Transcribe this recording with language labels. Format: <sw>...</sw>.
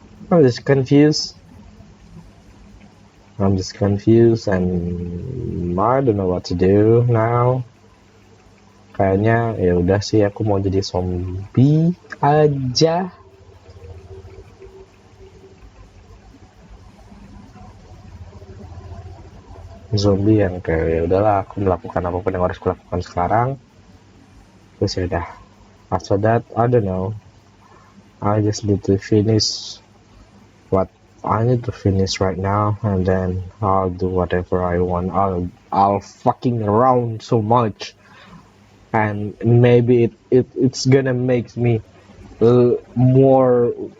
<en>I'm just confused and I don't know what to do now.</en> <id>Kayaknya ya udah sih aku mau jadi zombie aja. Zombie yang kayak ya udahlah aku melakukan apapun yang harus kulakukan sekarang. Terus ya udah.</id> <en>After that, I don't know. I just need to finish what I need to finish right now, and then I'll do whatever I want. I'll fucking around so much, and maybe it's gonna make me more.</en>